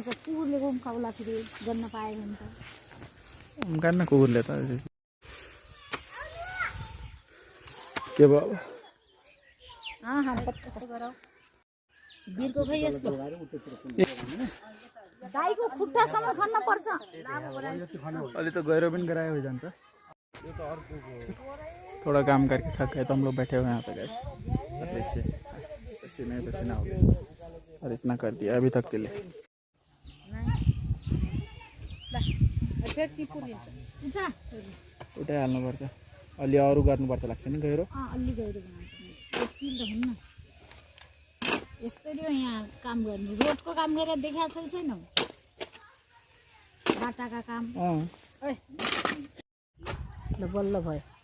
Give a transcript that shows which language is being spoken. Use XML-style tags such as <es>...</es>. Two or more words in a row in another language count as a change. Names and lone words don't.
<ne>कुकुरले खाउला फेरि गर्न पायो भने त गाड्न कुकुरले त के भयो बिरको खै यस्तो गाईको खुट्टासम्म खन्न पर्छ।</ne> <hi>अलि तो गहरा भी कराया हो जाता। थोड़ा काम करके थक गए तो हम लोग बैठे हुए हैं यहाँ पे गए। देखिए पसीना ही पसीना हो गया और इतना कर दिया अभी तक के लिए।</hi> <ne>उठे हाल्नु पर्छ अलि अरू गर्नुपर्छ लाग्छ नि गहिरो। अलि गहिरो बनाउनु यस्तरी यहाँ काम गर्ने रोडको काम गरेर देखाएको छैन बाटाका काम बल्ल भयो।</ne>